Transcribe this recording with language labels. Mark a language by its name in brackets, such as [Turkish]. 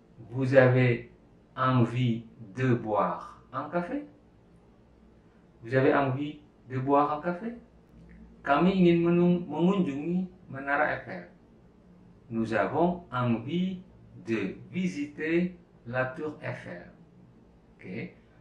[French] Vous avez envie de boire un café? Vous avez envie de boire un café? [Indonesian] Kami ingin mengunjungi Menara Eiffel. [French] Nous avons envie de visiter la Tour Eiffel. Okay.